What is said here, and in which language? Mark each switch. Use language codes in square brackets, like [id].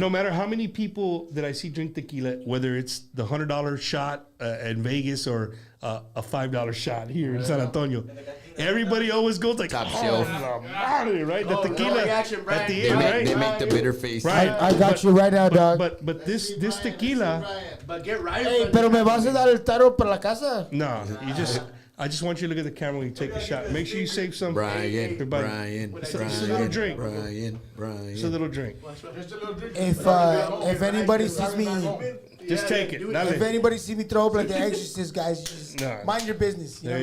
[en] No matter how many people that I see drink tequila, whether it's the $100 shot in Vegas or a $5 shot here in San Antonio, everybody always goes like Top shelf. Right? The tequila at the end, right? They make the bitter face. Right. I got you right now, dog. But this tequila. But get right. [es] Hey, pero me vas a dar el taro para la casa? [en] No, I just want you to look at the camera when you take a shot. Make sure you save some. Brian. It's a little drink. Brian. It's a little drink. If anybody sees me, Just take it. if anybody sees me throw up like the Exorcist, guys, just mind your business. You know